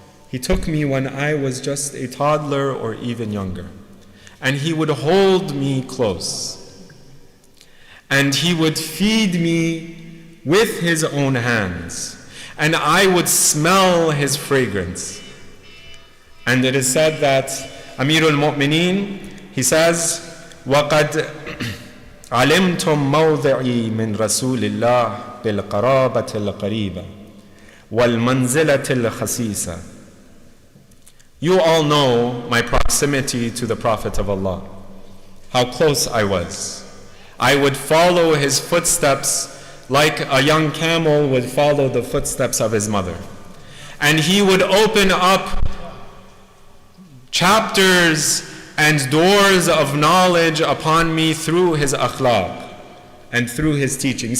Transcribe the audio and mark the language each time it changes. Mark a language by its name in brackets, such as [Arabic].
[English] He took me when I was just a toddler or even younger. And he would hold me close. And he would feed me with his own hands. And I would smell his fragrance. And it is said that Amir al-Mu'mineen, he says, [Arabic] وَقَدْ عَلِمْتُمْ مَوْضِعِي مِنْ رَسُولِ اللَّهِ بِالْقَرَابَةِ الْقَرِيبَةِ وَالْمَنْزِلَةِ الْخَسِيسَةِ. [English] You all know my proximity to the Prophet of Allah, how close I was. I would follow his footsteps like a young camel would follow the footsteps of his mother. And he would open up chapters and doors of knowledge upon me through his akhlaq and through his teachings.